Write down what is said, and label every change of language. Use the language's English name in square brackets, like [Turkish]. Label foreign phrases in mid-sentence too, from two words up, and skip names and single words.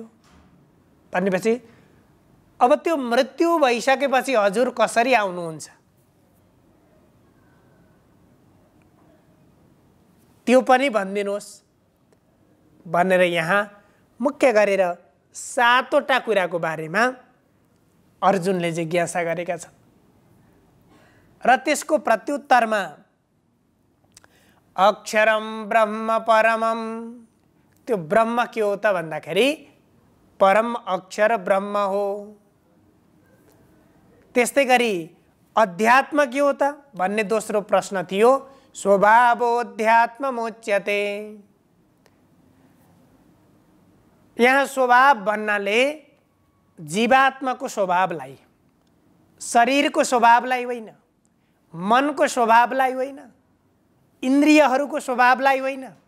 [Nepali] भनेपछि अब त्यो मृत्यु भइसकेपछि हजुर कसरी आउनुहुन्छ, त्यो पनि भनिदिनुहोस् भनेर यहाँ मुख्य गरेर 7वटा कुराको बारेमा अर्जुनले जिज्ञासा गरेका छन्। र त्यसको प्रत्युत्तरमा [Sanskrit] अक्षरम ब्रह्म परमम, [Nepali] त्यो ब्रह्म के हो त भन्दाखेरि परम अक्षर ब्रह्म हो। त्यस्तै गरी अध्यात्म के हो त भन्ने दोस्रो प्रश्न थियो, स्वभावोऽध्यात्ममुच्यते। यहाँ स्वभाव भन्नाले जीवात्माको स्वभावलाई, शरीरको स्वभावलाई होइन, मनको स्वभावलाई होइन, इन्द्रियहरूको स्वभावलाई होइन।